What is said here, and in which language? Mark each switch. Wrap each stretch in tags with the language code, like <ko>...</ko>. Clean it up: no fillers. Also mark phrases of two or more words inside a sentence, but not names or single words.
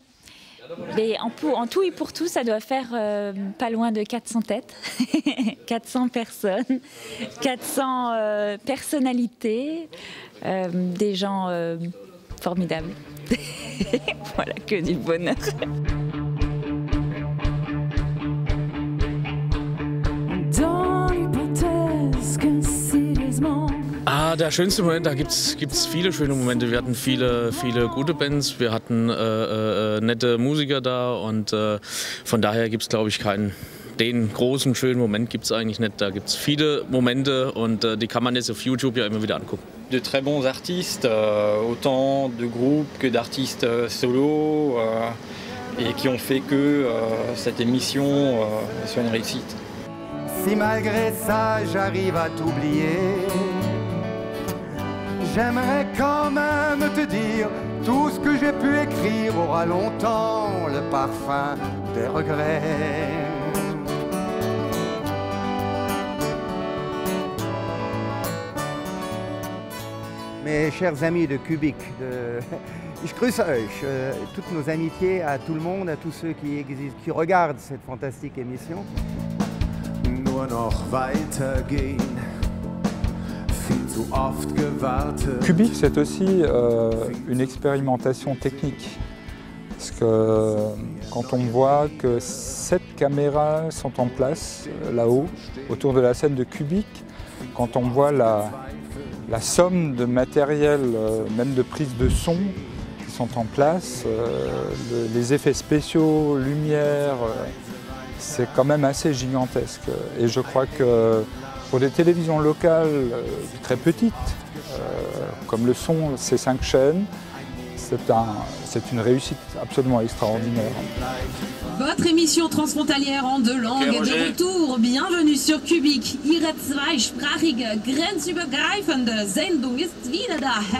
<fr>En tout et pour tout, ça doit faire pas loin de 400 têtes, 400 personnes, 400 personnalités, des gens formidables. Voilà, que du bonheur.</fr> <de>Der schönste Moment, da gibt's viele schöne Momente. Wir hatten viele gute Bands, wir hatten nette Musiker da und von daher gibt es, glaube ich, den großen schönen Moment gibt es eigentlich nicht. Da gibt es viele Momente und die kann man jetzt auf YouTube ja immer wieder angucken.</de> <fr>De très bons artistes, autant de groupes que d'artistes solo, et qui ont fait que cette émission soit une réussite. Si malgré ça j'arrive à t'oublier, j'aimerais quand même te dire tout ce que j'ai pu écrire aura longtemps le parfum des regrets. Mes chers amis de Cubic,</fr> <de>ich grüße euch,</de> <fr>toutes nos amitiés à tout le monde, à tous ceux qui regardent cette fantastique émission.</fr> <de>Nur noch weitergehen.</de> <fr>Cubic, c'est aussi une expérimentation technique. Parce que quand on voit que 7 caméras sont en place là-haut, autour de la scène de Cubic, quand on voit la somme de matériel, même de prise de son, qui sont en place, les effets spéciaux, lumière, c'est quand même assez gigantesque. Et je crois que pour des télévisions locales très petites, comme le sont ces 5 chaînes, c'est une réussite absolument extraordinaire. Votre émission transfrontalière en 2 langues est de retour. Bienvenue sur Cubic.</fr> <de>Ihre zweisprachige, grenzübergreifende Sendung ist wieder da.</de>